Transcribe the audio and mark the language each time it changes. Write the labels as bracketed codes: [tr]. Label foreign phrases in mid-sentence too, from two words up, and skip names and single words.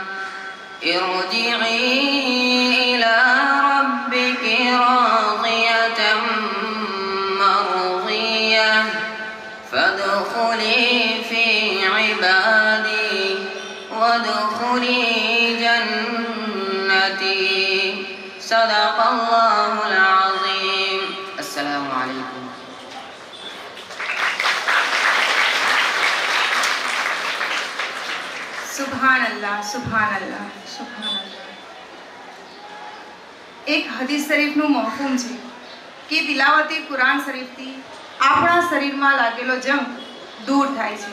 [ar] ارجعي إلى ربك راضية مرضية فادخلي في عبادي وادخلي جنتي صدق الله العظيم. السلام عليكم. سبحان الله سبحان الله سبحان الله. [gu] એક હદીસ શરીફનું મફહૂમ છે કે તિલાવતે કુરાન શરીફથી આપણા શરીરમાં લાગેલો જંગ દૂર થાય છે.